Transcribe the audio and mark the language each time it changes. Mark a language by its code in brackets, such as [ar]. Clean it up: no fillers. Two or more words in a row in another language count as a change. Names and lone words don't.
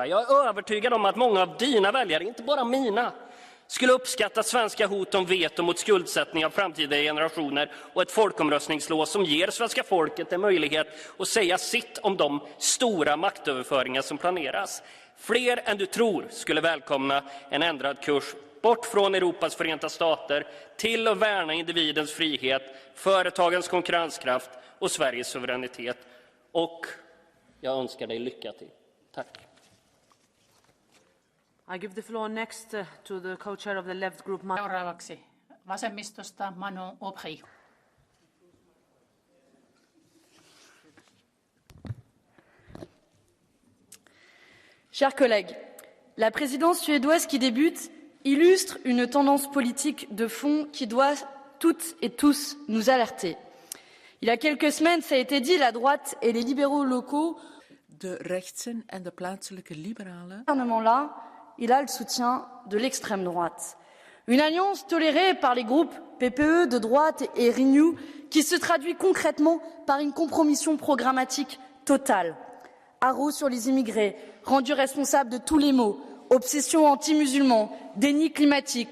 [sv] Jag är övertygad om att många av dina väljare, inte bara mina, skulle uppskatta svenska hot om veto mot skuldsättning av framtida generationer och ett folkomröstningslås som ger svenska folket en möjlighet att säga sitt om de stora maktöverföringar som planeras. Fler än du tror skulle välkomna en ändrad kurs bort från Europas förenta stater till att värna individens frihet, företagens konkurrenskraft och Sveriges suveränitet. Och jag önskar dig lycka till. Tack. [en] I give the floor next to the co-chair of the left group. [fi] Seuraavaksi vasemmistosta Manon Aubry. [fr] Chers collègues, la présidence suédoise qui débute illustre une tendance politique de fond qui doit toutes et tous nous alerter. Il y a quelques semaines, ça a été dit, la droite et les libéraux locaux. [nl] De rechtsen en de plaatselijke liberalen. [fr] Gouvernement-là, il a le soutien de l'extrême droite. Une alliance tolérée par les groupes PPE de droite et Renew qui se traduit concrètement par une compromission programmatique totale. Haro sur les immigrés, rendu responsable de tous les maux, obsession anti-musulmans, déni climatique.